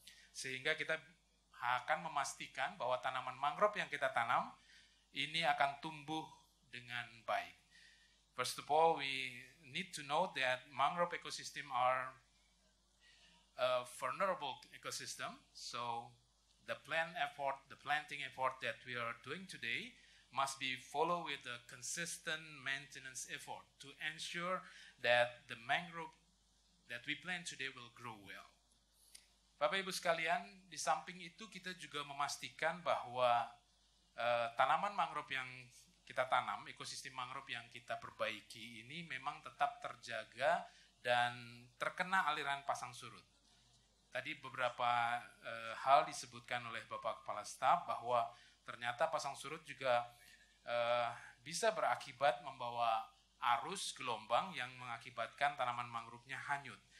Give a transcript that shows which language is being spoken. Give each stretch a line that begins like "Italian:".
Indonesian: Sehingga kita akan memastikan bahwa tanaman mangrove yang kita tanam ini akan tumbuh dengan baik.
English: First of all, we need to know that mangrove ecosystem are a vulnerable ecosystem. So the planting effort that we are doing today must be followed with a consistent maintenance effort to ensure that the mangrove that we plant today will grow well.
Indonesian: Bapak Ibu sekalian, di samping itu kita juga memastikan bahwa tanaman mangrove yang kita tanam, ekosistem mangrove yang kita perbaiki ini memang tetap terjaga dan terkena aliran pasang surut. Tadi beberapa hal disebutkan oleh Bapak Kepala Staf bahwa ternyata pasang surut juga bisa berakibat membawa arus gelombang yang mengakibatkan tanaman mangrove-nya hanyut.